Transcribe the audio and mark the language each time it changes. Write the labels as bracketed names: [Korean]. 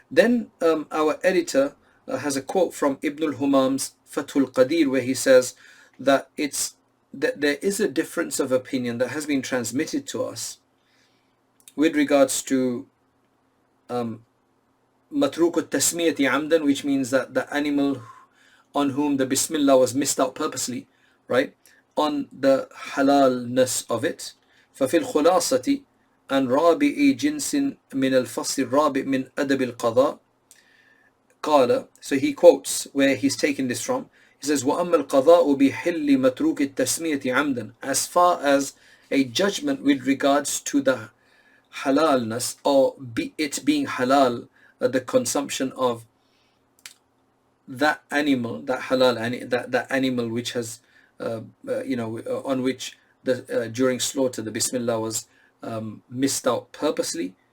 [English] Then our editor has a quote from Ibn al-Humam's Fathul Qadir, where he says that there is a difference of opinion that has been transmitted to us with regards to matruk al-tasmiyati amdan, which means that the animal on whom the Bismillah was missed out purposely, right, on the halalness of it. [Arabic] ففي الخلاصة عن رابع جنس من الفصل الرابع من أدب القضاء قال, [English] so he quotes where he's taken this from. He says [Arabic] وأما القضاء بحل متروك التسمية عمدا, [English] as far as a judgment with regards to the halalness, or it being halal, the consumption of that animal, that halal, that animal which has on which the during slaughter the Bismillah was missed out purposely.